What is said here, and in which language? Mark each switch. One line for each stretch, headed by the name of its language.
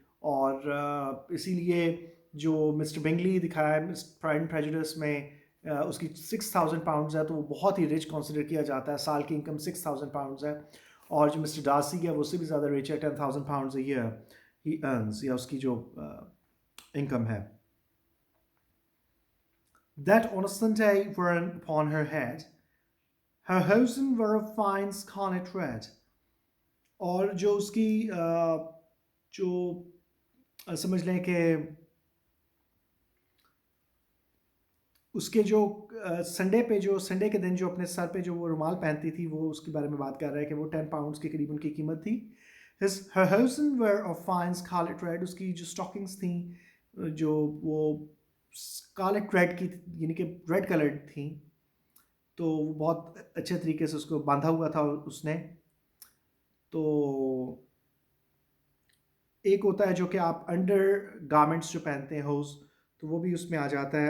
Urdu: اور اسی لیے جو مسٹر بنگلی دکھایا ہے پرائڈ اینڈ پریجوڈس میں، اس کی 6000 پاؤنڈز ہے، تو وہ بہت ہی رچ کنسیڈر کیا جاتا ہے. سال کی انکم 6000 پاؤنڈز ہے. اور جو مسٹر ڈارسی ہے وہ اس سے بھی زیادہ رچ ہے، 10,000 pounds a year he earns, یا اس کی جو انکم ہے.
English: That on a Sunday were upon her head, her hosen were of fine scarlet red.
Urdu: اور جو اس کی جو سمجھ لیں کہ اس کے جو سنڈے پہ، جو سنڈے کے دن جو اپنے سر پہ جو وہ رومال پہنتی تھی، وہ اس کے بارے میں بات کر رہا ہے کہ وہ 10 پاؤنڈز کے قریب ان کی قیمت تھی.
English: her hosen were of fine scarlet red.
Urdu: اس کی جو اسٹاکنگس تھیں جو وہ اسکارلیٹ ریڈ کی، یعنی کہ ریڈ کلرڈ تھیں، تو وہ بہت اچھے طریقے سے اس کو باندھا ہوا تھا اس نے. تو ایک ہوتا ہے جو کہ آپ انڈر گارمنٹس جو پہنتے ہیں ہوز، تو وہ بھی اس میں آ جاتا ہے.